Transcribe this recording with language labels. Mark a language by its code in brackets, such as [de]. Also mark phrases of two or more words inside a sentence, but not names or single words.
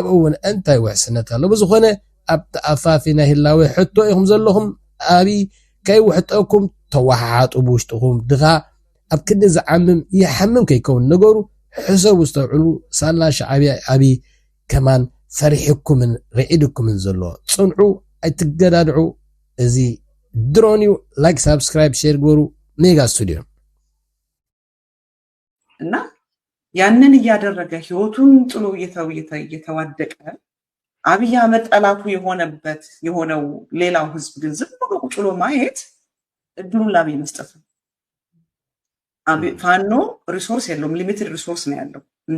[ti] እውን እንታይ ውሕስነት ኣሎ ብዝኾነ ኣብ ተኣፋፊ ናይ ህላዊ ሕቶ ኢኹም ዘለኹም ኣቢ ከይውሕጠኩም ተዋሓሓጡ ብውሽጥኹም ድኻ ኣብ ክንዲ ዝዓምም ይሓምም ከይከውን ነገሩ ሕሰቡ ዝተውዕሉ ሳላ ሻዕብያ ኣቢ ከማን ፈሪሕኩምን ርዒድኩምን ዘሎ ጽንዑ ኣይትገዳድዑ እዚ ድሮን እዩ [en] like subscribe share [ti] ገሩ ሜጋ ስቱዲዮ [am] እና ያንን እያደረገ ህይወቱን ጥሎ እየተዋደቀ አብይ አህመድ ጠላቱ የሆነው ሌላው ህዝብ ግን ዝም ብሎ ቁጭ ብሎ ማየት እድሉን ላብ መስጠት ነው። ፋኖ ሪሶርስ የለውም፣ [en] limited resource [am] ነው ያለው። እንደ